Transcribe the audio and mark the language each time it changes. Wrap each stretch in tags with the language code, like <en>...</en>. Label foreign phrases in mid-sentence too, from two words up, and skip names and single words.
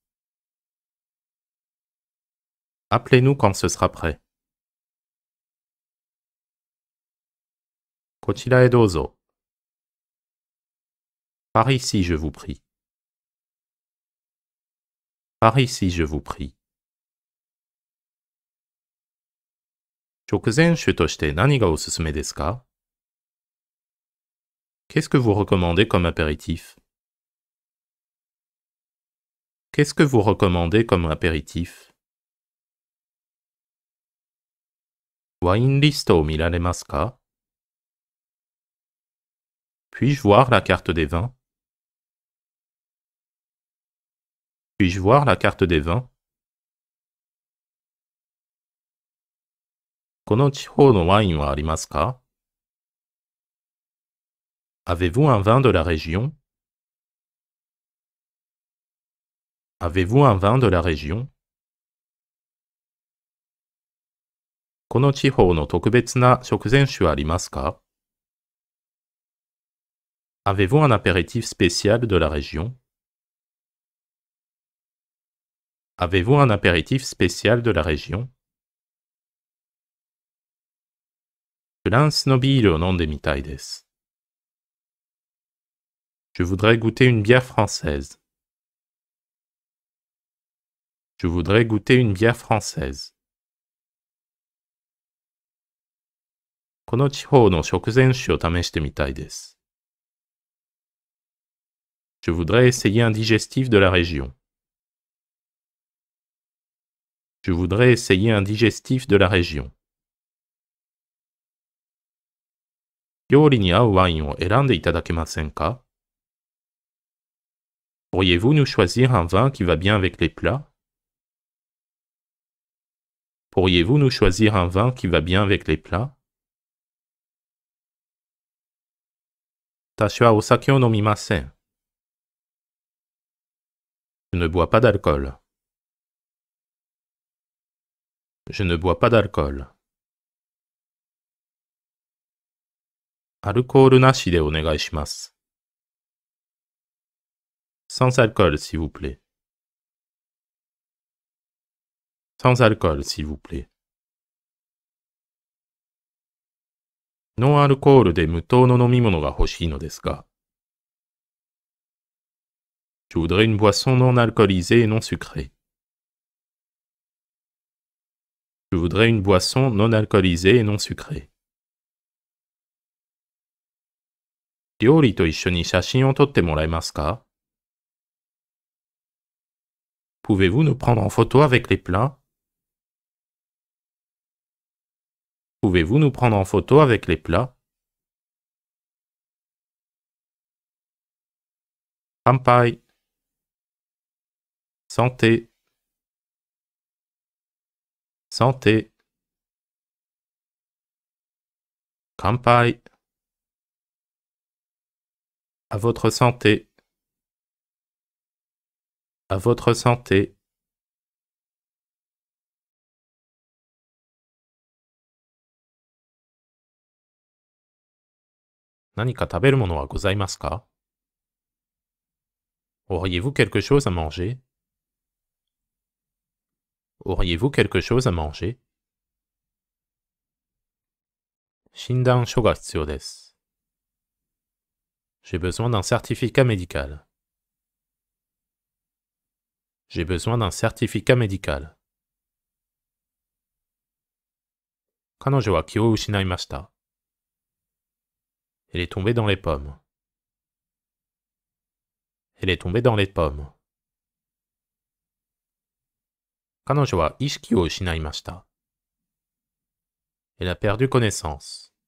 <fr>Appelez-nous quand ce sera prêt.</fr> <ja>こちらへどうぞ。</ja> <fr>Par ici, je vous prie. Par ici, je vous prie.</fr> <ja>食前酒として何がおすすめですか?</ja> <fr>Qu'est-ce que vous recommandez comme apéritif? Qu'est-ce que vous recommandez comme apéritif?</fr> <ja>ワインリストを見られますか?</ja> <fr>Puis-je voir la carte des vins? Puis-je voir la carte des vins?</fr> <ja>この地方のワインはありますか?</ja> <fr>Avez-vous un vin de la région? Avez-vous un vin de la région?</fr> <ja>この地方の特別な食前酒はありますか?</ja> <fr>Avez-vous un apéritif spécial de la région? Avez-vous un apéritif spécial de la région?</fr> <ja>フランスのビールを飲んでみたいです。</ja> <fr>Je voudrais goûter une bière française. Je voudrais goûter une bière française.</fr> <ja>この地方の食前酒を試してみたいです。</ja> <fr>Je voudrais essayer un digestif de la région. Je voudrais essayer un digestif de la région.</fr> <ja>料理に合うワインを選んでいただけませんか?</ja> <fr>Pourriez-vous nous choisir un vin qui va bien avec les plats? Pourriez-vous nous choisir un vin qui va bien avec les plats?</fr> <ja>私はお酒を飲みません。</ja> <fr>Je ne bois pas d'alcool. Je ne bois pas d'alcool.</fr> <ja>アルコールなしでお願いします。</ja> <fr>Sans alcool, s'il vous plaît. Sans alcool, s'il vous plaît.</fr> <ja>ノンアルコールで無糖の飲み物が欲しいのですが。</ja> <fr>Je voudrais une boisson non alcoolisée et non sucrée. Je voudrais une boisson non alcoolisée et non sucrée.</fr> <ja>料理と一緒に写真を撮ってもらえますか?</ja> <fr>Pouvez-vous nous prendre en photo avec les plats? Pouvez-vous nous prendre en photo avec les plats? 乾杯。Santé. Santé. 乾杯。À votre santé. À votre santé.</fr> <ja>何か食べるものはございますか?</ja> <fr>Auriez-vous quelque chose à manger? Auriez-vous quelque chose à manger?</fr> <ja>診断書が必要です。</ja> <fr>J'ai besoin d'un certificat médical. J'ai besoin d'un certificat médical.</fr> <ja>彼女は気を失いました。</ja> <fr>Elle est tombée dans les pommes. Elle est tombée dans les pommes.</fr> <ja>彼女は意識を失いました。</ja> <fr>Elle a perdu connaissance.</fr>